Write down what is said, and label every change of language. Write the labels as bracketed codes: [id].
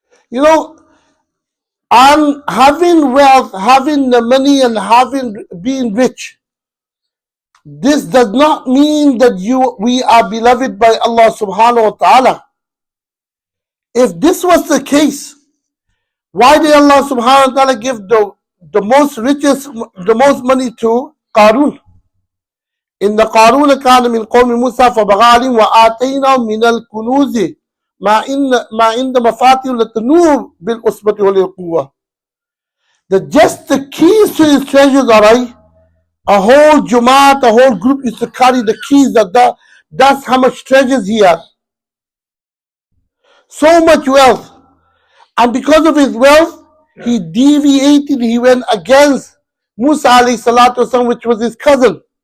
[en] You know, and having wealth, having the money, and being rich, this does not mean that we are beloved by Allah subhanahu wa ta'ala. If this was the case, why did Allah subhanahu wa ta'ala give the most richest, the most money to Qarun? [ar] إن قارون كان من قوم موسى فبغى عليهم وآتيناه من الكنوز ما عند مفاتيح لتنوء بالعصبة أولي القوة. [en] That just the keys to his treasures, alright, a whole Jumaat, a whole group used to carry the keys. That's how much treasures he had. So much wealth. And because of his wealth, he deviated, he went against Musa alayhi salatu wasalam, which was his cousin.